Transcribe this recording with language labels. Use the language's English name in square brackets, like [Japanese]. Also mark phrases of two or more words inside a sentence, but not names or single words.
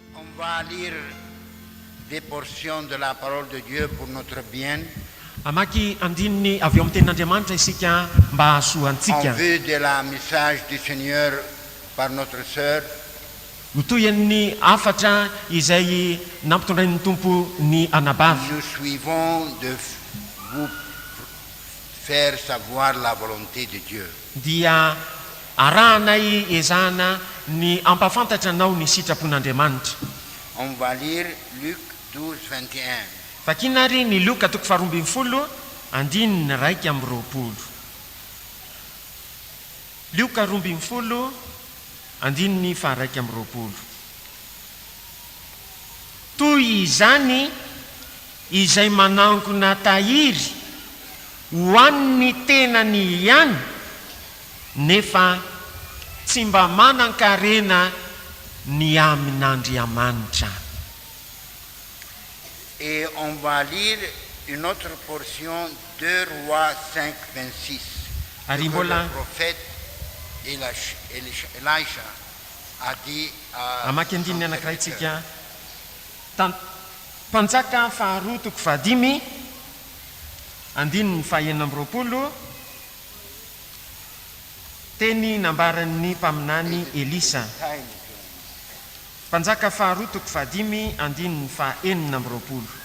[French] va lire des portions de la parole de Dieu pour notre bien. [Malagasy] Amaky andininy avy eo amin'ny tenin'Andriamanitra isika mba hahasoantsika. [French] En vue de la message du Seigneur par notre sœur. [Malagasy] Hotoyan'ny afatra izay nampitondrain'ny tompo ny anabavy. [French] Nous suivons de vous faire savoir la volonté de Dieu. [Malagasy] Dia arahanay ezahana ny ampafantatra anao ny sitrapon'Andriamanitra. [French] On va lire Luc 12, 21. [Malagasy] Vakinary ny Loka 12:20 andininy 2:20. Loka 12 andininy 2:20. Toy izany izay manangona tahiry hoan'ny tenany ihany nefa tsy mba manan-karena ny amin'Andriamanitra. [French] Et on va lire une autre portion, 2 Rois 5, 26. [Malagasy] Ari [French] Que [Malagasy] mbola [French] le prophète Elisha a dit à [Malagasy] amaky andininy [French] son [Malagasy] anankiray [French] serviteur. [Malagasy] tsika mpanjaka faharoa toko fahadimy andininy 2:20 teny nambaran'ny mpaminany Elisa. Mpanjaka faharoa toko fahadimy andininy 2:20.